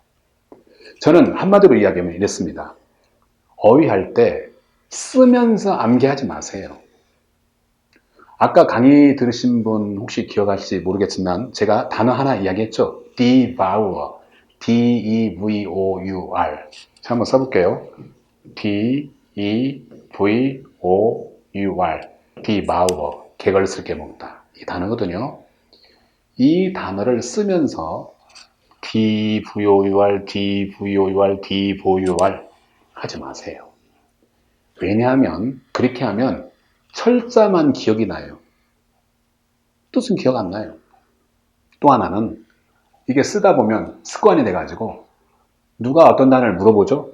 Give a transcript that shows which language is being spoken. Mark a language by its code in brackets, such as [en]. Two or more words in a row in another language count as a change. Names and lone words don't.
[ko] 저는 한마디로 이야기하면 이랬습니다. 어휘할 때 쓰면서 암기하지 마세요. 아까 강의 들으신 분 혹시 기억하실지 모르겠지만 제가 단어 하나 이야기했죠. [en] devour, D-E-V-O-U-R. [ko] 자, 한번 써볼게요. [en] D-E-V-O-U-R, devour, [ko] 개걸 쓸게 먹다. 이 단어거든요. 이 단어를 쓰면서 [en] D-V-O-U-R, D-V-O-U-R, [ko] D-V-O-U-R 하지 마세요. 왜냐하면 그렇게 하면 철자만 기억이 나요. 뜻은 기억 안 나요. 또 하나는 이게 쓰다 보면 습관이 돼가지고 누가 어떤 단어를 물어보죠?